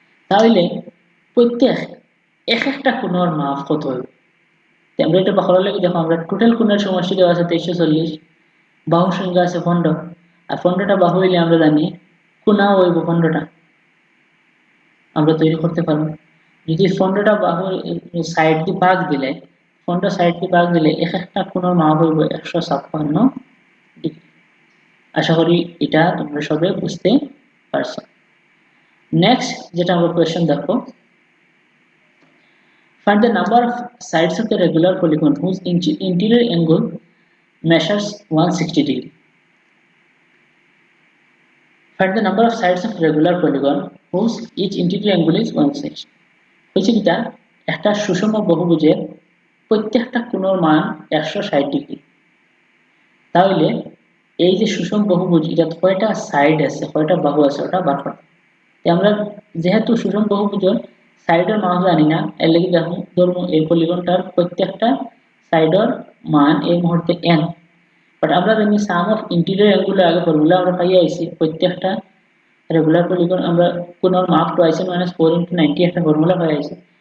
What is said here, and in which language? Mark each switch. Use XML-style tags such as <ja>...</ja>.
<bn>তাহলে প্রত্যেক এক একটা কোণের মাপ কত হবে, আমরা এটা বাহর লাগে দেখো আমরা টোটাল কোণের সমষ্টি দেওয়া আছে 2340, বাহুর সংখ্যা আছে 15, আর 15টা বাহু হইলে আমরা জানি কোণা হইব 15টা, আমরা তৈরি করতে পারবো। যদি 15টা বাহুর সাইড দিয়ে ভাগ দিলে 15টা সাইড দিয়ে ভাগ দিলে এক একটা কোণের মাপ হইব 156 ডিগ্রি। আশা করি এটা তোমরা সবাই বুঝতে পারছো। নেক্সট যেটা আমরা কোয়েশ্চেন দেখো,</bn> <en>find the number of sides of the regular polygon whose interior angle measures 160 degree. Find the number of sides of regular polygon whose each interior angle is 160.</en> <bn>হয়েছে কিটা একটা সুষম বহুভুজের প্রত্যেকটা কোণের মান 160 ডিগ্রি, তাহলে এই যে সুষম বহুভুজ এটা কয়টা সাইড আছে কয়টা বাহু আছে ওটা বার করতে। আমরা যেহেতু সুষম বহুভুজের সাইডের মান জানি না, এর লাগি দেখো ধরুন এই পলিগনটার প্রত্যেকটা সাইডের মান এই মুহূর্তে n, বাট আমরা জানি সাম অফ ইন্টিরিয়র অ্যাঙ্গেল আগে ফর্মুলা আমরা পাই আইছি, প্রত্যেকটা রেগুলার পলিগন আমরা কোণের মাপ টুয়াইস এন মাইনাস 4 ইন্টু 90 একটা ফর্মুলা পাই আইছি।</bn>